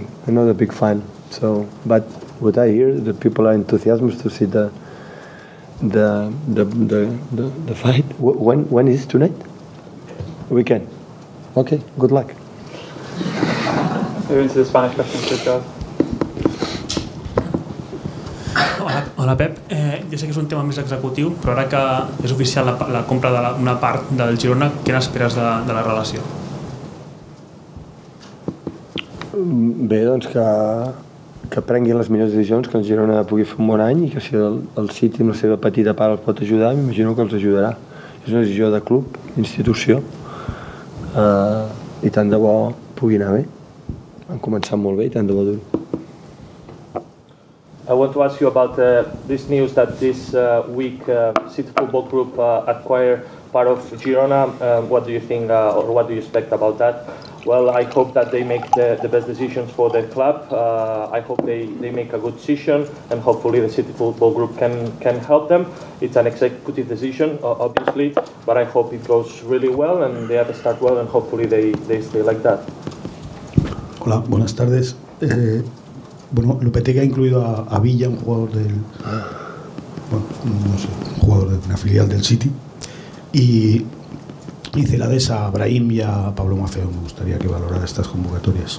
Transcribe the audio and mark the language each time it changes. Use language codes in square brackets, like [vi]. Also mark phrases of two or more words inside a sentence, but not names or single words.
[en] I'm not a big fan. So, but what I hear, the people are enthusiastic to see the fight. When is it tonight? Weekend. Okay. Good luck. Moving to the Spanish question, please, guys. [ca] Hola Pep, jo sé que és un tema més executiu, però ara que és oficial la compra d'una part del Girona, què n'esperes de la relació? Bé, doncs que prenguin les millors decisions, que el Girona pugui fer un bon any i que si el City amb la seva petita part els pot ajudar, m'imagino que els ajudarà. És una decisió de club, institució, i tant de bo pugui anar bé. Han començat molt bé i tant de bo duri. [en] I want to ask you about this news that this week City Football Group acquired part of Girona. What do you think or what do you expect about that? Well, I hope that they make the best decisions for the club. I hope they make a good decision, and hopefully the City Football Group can help them. It's an executive decision, obviously, but I hope it goes really well and they have to start well, and hopefully they stay like that. [es] Hola, buenas tardes. Bueno, Lopetegui ha incluido a Villa, un jugador un jugador de una filial del City, y Celades a Brahim y a Pablo Maffeo. Me gustaría que valorara estas convocatorias.